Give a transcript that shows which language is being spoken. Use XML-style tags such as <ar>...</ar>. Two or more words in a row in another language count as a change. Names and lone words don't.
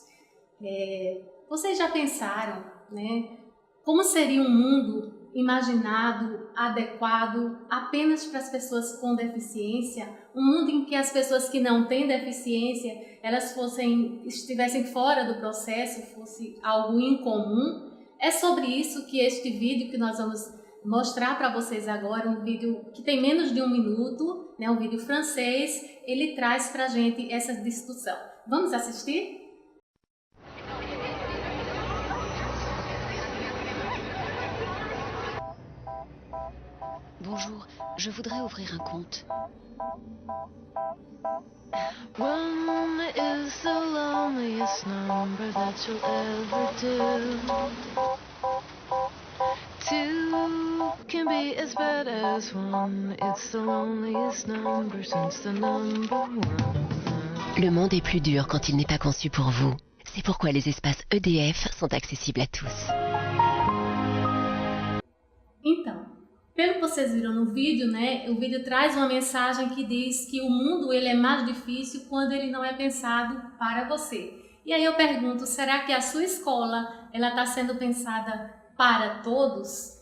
<pt>Vocês já pensaram, como seria um mundo imaginado, adequado apenas para as pessoas com deficiência, um mundo em que as pessoas que não têm deficiência, elas estivessem fora do processo, fosse algo incomum? É sobre isso que este vídeo que nós vamos mostrar para vocês agora, um vídeo que tem menos de 1 minuto, um vídeo francês, ele traz para a gente essa discussão. Vamos assistir?</pt> <fr>Bonjour, je voudrais ouvrir un compte.</fr> <en>One is the loneliest number that you'll ever do. Two can be as bad as one. It's the loneliest number since the number one.</en> <fr>Le monde est plus dur quand il n'est pas conçu pour vous. C'est pourquoi les espaces EDF sont accessibles à tous.</fr> <pt>Então, pelo que vocês viram no vídeo, o vídeo traz uma mensagem que diz que o mundo ele é mais difícil quando ele não é pensado para você. E aí eu pergunto, será que a sua escola ela está sendo pensada para todos?</pt>